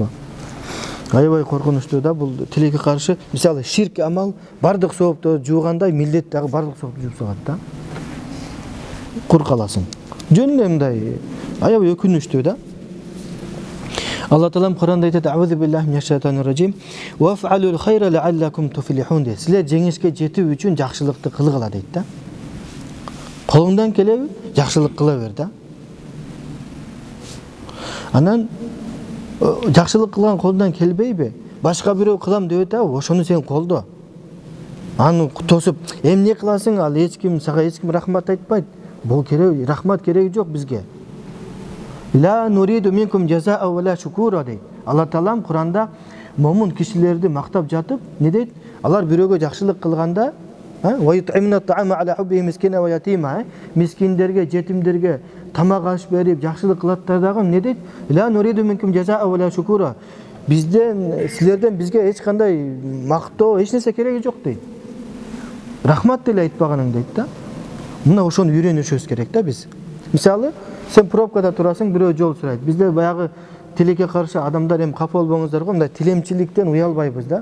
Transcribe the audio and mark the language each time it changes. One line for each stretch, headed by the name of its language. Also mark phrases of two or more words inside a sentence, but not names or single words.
Kyrgyz: Аябай коркунучтуу да бул тилекке каршы. Мисалы ширк амал бардык соопту жуугандай, милдет дагы бардык соопту жууп салат да. Кур каласың. Жөн эле мындай аябай өкүнүчтүү да. Алла Таалам Куранда айтат:
Arabic: "أعوذ بالله من الشيطان الرجيم. وافعلوا الخير لعلكم تفلحون" дейт.
Kyrgyz: Силер жеңишке жетүү үчүн жакшылыкты кылгыла дейт да. Колуңдан келеби, жакшылык кыла бер да. Анан жакшылык кылган колундан келбейби? Башка бирөө кылам деп атабы, ошону сен колдо. Аны тосуп, эмне кыласың? Ал сага эч ким рахмат айтпайт. Бул керек, рахмат кереги жок бизге.
Arabic: لا نريد منكم جزاء ولا شكورا дейт.
Kyrgyz: Алла Таалам Куранда момун кишилерди мактап жатып, не дейт? Алар бирөөгө жакшылык кылганда,
Arabic: ويطعمون الطعام على حبه مسكينا ويتيما, мискиндерге,
Kyrgyz: жетимдерге тамак аш берип жакшылык кылаттар дагы не дейт?
Arabic: لا نريد منكم جزاء ولا شكورا.
Kyrgyz: Силерден бизге эч кандай мактоо, эч нерсе кереги жок дейт. Рахмат деле айтпаганың дейт да. Мына ошону үйрөнүшүбүз керек да биз. Мисалы, сен пробкада турасың, бирөө жол сурайт. Бизде баягы тилекке каршы адамдар капа болбоңуздар го, мындай тилемчиликтен уялбайбыз да.